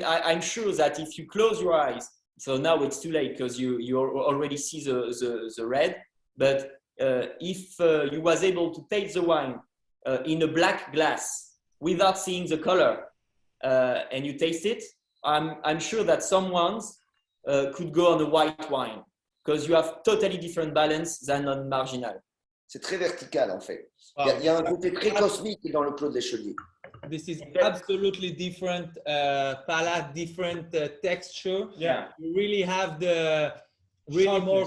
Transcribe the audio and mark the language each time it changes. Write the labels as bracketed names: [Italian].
[English] I'm sure that if you close your eyes, so now it's too late because you already see the red, but if you was able to taste the wine in a black glass without seeing the color and you taste it, I'm sure that some ones could go on a white wine because you have totally different balance than on Marginal. [French] C'est très vertical en fait. Il y a un côté très cosmique dans le Claude Léchelier. [English] This is absolutely different palate, different texture. Yeah. You really have the really more